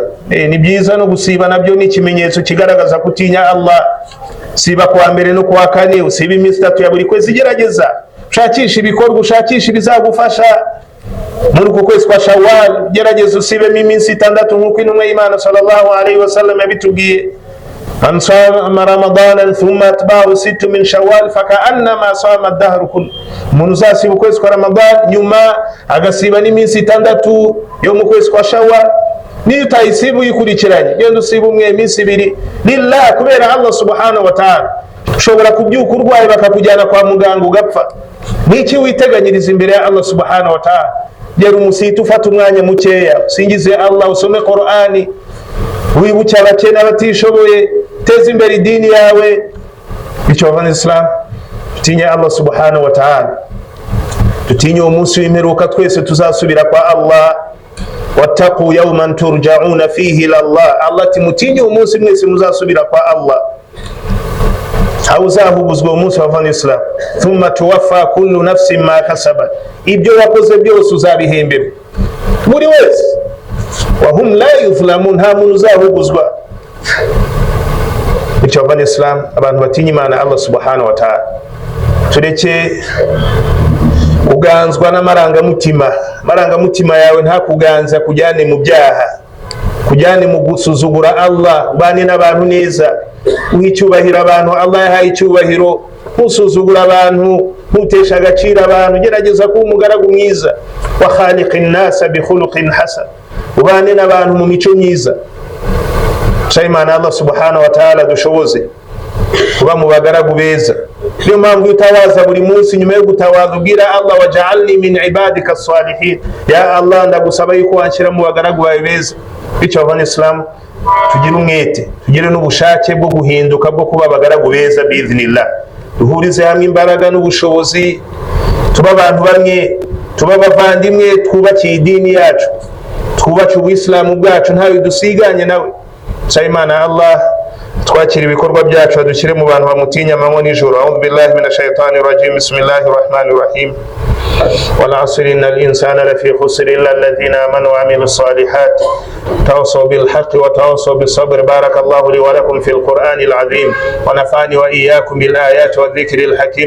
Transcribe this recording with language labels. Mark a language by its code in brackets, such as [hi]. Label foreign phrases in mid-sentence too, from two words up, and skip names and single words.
[rw] Ni byiza no gusiba, nabyo ni ikimenyetso kigaragaza gutinya Allah. Siba kuwa mbere no kuwa kane, usiba iminsi 3 ya buri kwezi. Gerageza ushakisha ibikorwa, ushakisha ibizagufasha muri uku kwezi kwa Shawwal. Gerageza usibemo iminsi 6 nk'uko intumwa y'Imana [ar] صلى الله عليه وسلم [rw] yabitubwiye. [ar] من صام رمضان ثم أتبعه 6 من شوال فكأنما صام الدهر كل. [rw] Umuntu uzasiba ukwezi kwa Ramadan nyuma agasiba n'iminsi 6 yo mu kwezi kwa Shawwal, niyo utayisiba uyikurikiranye, genda usiba umwe, iminsi 2 lillah, kubera Allah [ar] سبحانه وتعالى. [rw] Ushobora kubyuka urwaye bakakujyana kwa muganga ugapfa. Niki witeganyiriza imbere ya Allah [ar] سبحانه وتعالى? [rw] Gera umusita, ufata umwanya mukeya, usingize Allah, usome Qur'ani, wibuke abakene abatishoboye, teza imbere idini yawe. Bityo abanyeslam dutinye Allah [ar] سبحانه وتعالى, [rw] dutinye umunsi w'imperuka, twese tuzasubira kwa Allah. [ar] واتقوا يوما ترجعون فيه إلى الله, [rw] Allah ati mutinye umunsi mwese muzasubira kwa Allah. Uzahubuzwa umunsi w'abanyeslam, [ar] ثم توفى كل نفس ما كسبت, [rw] ibyo wakoze byose uzabihembera buri wese. [ar] وهم لا يظلمون, [rw] nta muntu uzahubuzwa. Bityo abanyeslam, abantu batinya Imana Allah [ar] سبحانه وتعالى, [rw] tureke kuganzwa n'amarangamutima. Amarangamutima yawe nta kuganza kujyane mu byaha, kujyane mu gusuzugura Allah. Ubane n'abantu neza, uha icyubahiro abantu Allah yahaye icyubahiro, ntusuzugura abantu, ntutesha agaciro abantu. Gerageza kuba umugaragu mwiza. [ar] وخالق الناس بخلق حسن, [rw] ubane n'abantu mu mico myiza. Imana Allah [ar] سبحانه وتعالى [rw] dushoboze kuba mu bagaragu beza. Niyo mpamvu utawaza buri munsi, nyuma yo gutawaza ubwira Allah, [ar] واجعلني من عبادك الصالحين, يا الله [rw] ndagusaba yuko wanshyira mu bagaragu bawe beza. Bityo abanyeslam tugire umwete, tugire n'ubushake bwo guhinduka, bwo kuba abagaragu beza biiznillah. Duhurize hamwe imbaraga n'ubushobozi, tuba abantu bamwe, tuba abavandimwe, twubakiye idini yacu, twubake ubuyisilamu bwacu, ntawe dusiganye nawe. Imana Allah twakira ibikorwa byacu, adushyire mu bantu bamutinya amanywa n'ijoro. [ar] أعوذ بالله من الشيطان الرجيم. بسم الله الرحمن الرحيم. والعصر إن الإنسان لفي خسر إلا الذين آمنوا وعملوا الصالحات تواصوا بالحق وتواصوا بالصبر. بارك الله لي ولكم في القرآن العظيم ونفعني وإياكم بالآيات والذكر الحكيم.